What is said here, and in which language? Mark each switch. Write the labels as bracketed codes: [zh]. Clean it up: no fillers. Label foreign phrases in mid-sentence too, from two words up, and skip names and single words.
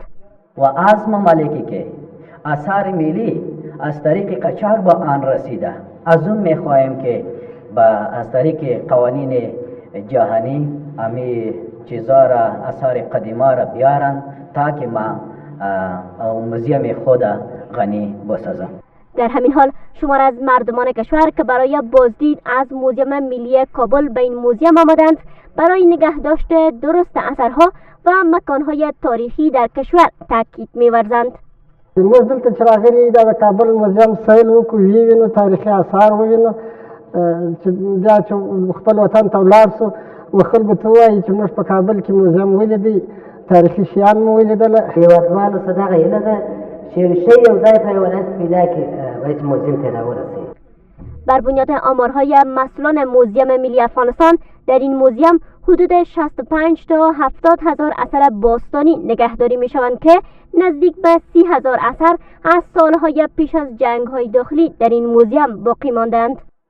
[fa] و از ممالکی که آثار ملی از طریق قاچاق به آن رسیده از اون می‌خواهیم که از طریق قوانین جهانی امی چیزا را آثار قدیما را بیارن تا که ما موزیم خود غنی بسازم. در همین حال شمار از مردمان کشور که برای بازدید از موزیم ملی کابل به این موزیم آمدند برای نگهداشت درست اثرها و مکانهای تاریخی در کشور تاکید می‌ورزند. [ps] موږ دلته چې راغلي د کابل موزیم سیل وکړو وینو تاریخي آثار ووینو چې بیا چې خپل وطن ته ولاړ سو و خلکو ته ووایي چې موږ په کابل کې موزیم ولیدی تاریخي شیان مو ولیدله. هېوادوالو څه دغه هیله ده چې یو شی یو ځای په یو ولایت پیدا کړي باید موزیم ته راورسوي. [fa] بر بنیاد آمارهای مسئولان موزیم ملی افغانستان در این موزیم حدود 65 تا 70 هزار اثر باستانی نگهداری می شوند که نزدیک به 30 هزار اثر از سالهای پیش از جنگ‌های داخلی در این موزیم باقی ماندند.